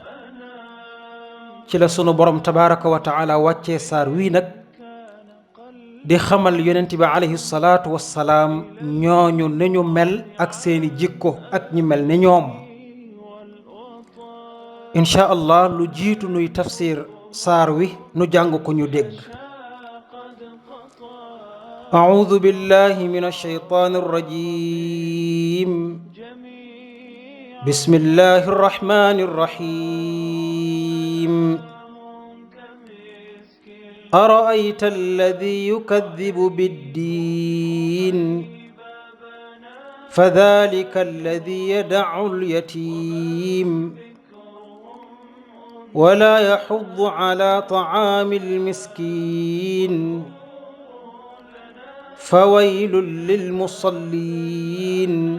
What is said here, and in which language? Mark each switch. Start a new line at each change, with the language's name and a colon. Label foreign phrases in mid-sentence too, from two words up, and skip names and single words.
Wolof: ci la sunu borom
Arabic: تبارك وتعالى
Wolof: wàccee saar wii nag di xamal yonent bi
Arabic: عليه الصلاة والسلام
Wolof: ñooñu ne ñu mel ak seeni jikko ak ñi mel ni ñoom.
Arabic: إن شاء الله
Wolof: lu jiitu nuy tafsir saar wi nu jàng ko ñu dégg.
Arabic: أعوذ بالله من الشيطان الرجيم بسم الله الرحمن الرحيم أرأيت الذي يكذب بالدين فذلك الذي يدع اليتيم ولا يحض على طعام المسكين فويل للمصلين